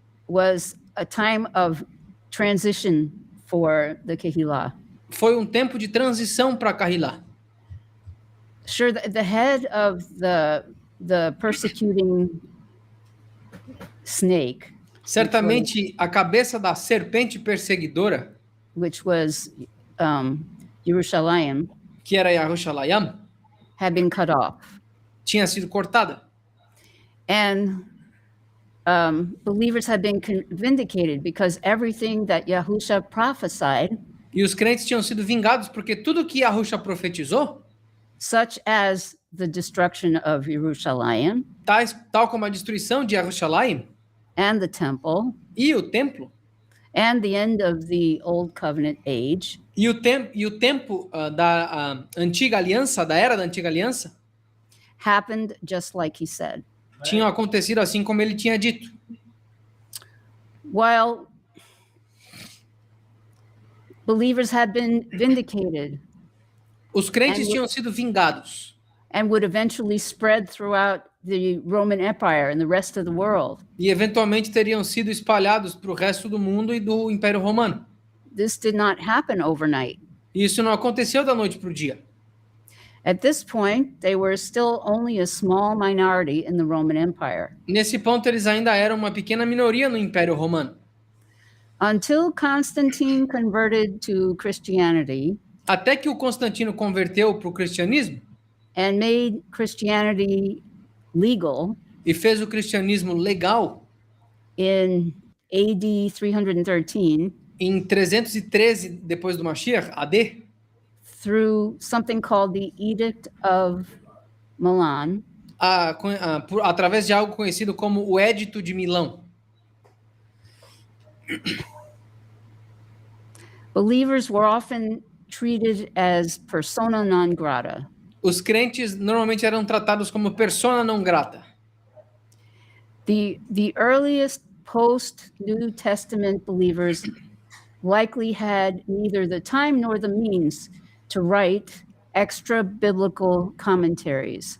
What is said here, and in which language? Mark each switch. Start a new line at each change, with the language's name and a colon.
English: was a time of transition for the Kehillah.
Portuguese: foi um tempo de transição para a Kehillah.
English: Sure, the head of the persecuting snake,
Portuguese: Certamente, a cabeça da serpente perseguidora,
English: which was Jerusalem,
Portuguese: que era Yerushalayim,
English: had been cut off.
Portuguese: tinha sido cortada.
English: And believers had been vindicated because everything that Yahusha prophesied,
Portuguese: E os crentes tinham sido vingados porque tudo que Yahusha profetizou,
English: such as the destruction of Jerusalem
Portuguese: tal como a destruição de Jerusalém
English: and the temple
Portuguese: e o templo,
English: and the end of the Old Covenant age,
Portuguese: e o tempo da antiga aliança, da era da antiga aliança,
English: happened just like he said.
Portuguese: tinham acontecido assim como ele tinha dito.
English: While believers had been vindicated
Portuguese: Os crentes tinham sido vingados
English: and would eventually spread throughout the Roman Empire and the rest of the world,
Portuguese: e eventualmente teriam sido espalhados para o resto do mundo e do Império Romano.
English: this did not happen overnight.
Portuguese: E isso não aconteceu da noite para o dia.
English: At this point, they were still only a small minority in the Roman Empire.
Portuguese: Nesse ponto, eles ainda eram uma pequena minoria no Império Romano.
English: Until Constantine converted to Christianity
Portuguese: Até que o Constantino converteu para o cristianismo
English: and made Christianity legal
Portuguese: e fez o cristianismo legal
English: in AD 313
Portuguese: em 313 depois do Mashiach, AD,
English: through something called the Edict of Milan,
Portuguese: através de algo conhecido como o Édito de Milão.
English: believers were often treated as persona non grata.
Portuguese: Os crentes normalmente eram tratados como persona não grata.
English: The earliest post-New Testament believers likely had neither the time nor the means to write extra biblical commentaries.